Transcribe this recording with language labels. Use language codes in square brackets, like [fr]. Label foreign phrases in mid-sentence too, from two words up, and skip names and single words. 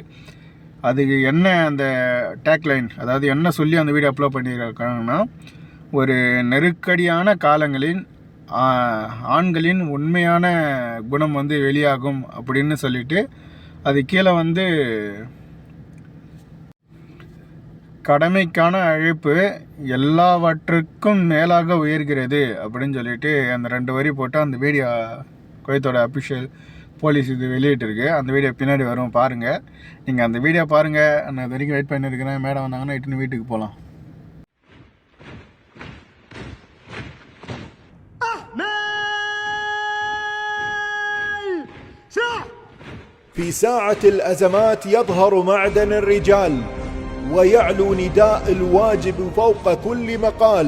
[ta] அதுக்கு என்ன அந்த டேக்லைன், அதாவது என்ன சொல்லி அந்த வீடியோ அப்லோட் பண்ணியிருக்காங்கன்னா, ஒரு நெருக்கடியான காலங்களில் ஆண்களின் உண்மையான குணம் வந்து வெளியாகும் அப்படின்னு சொல்லிட்டு, அது கீழே வந்து கடமைக்கான அழைப்பு எல்லாவற்றுக்கும் மேலாக உயர்கிறது அப்படின்னு சொல்லிட்டு அந்த 2 வரி போட்டு அந்த வீடியோ குவைத்தோட [en] official police [ta] இது வெளியிட்டிருக்கு. அந்த வீடியோ பின்னாடி வரும், பாருங்கள். நீங்கள் அந்த வீடியோ பாருங்கள். நான் இது வரைக்கும் வெயிட் பண்ணியிருக்கிறேன். மேடம் வந்தாங்கன்னா இட்டுன்னு வீட்டுக்கு போகலாம். [ar] في ساعة الأزمات يظهر معدن الرجال ويعلو نداء الواجب فوق كل مقال.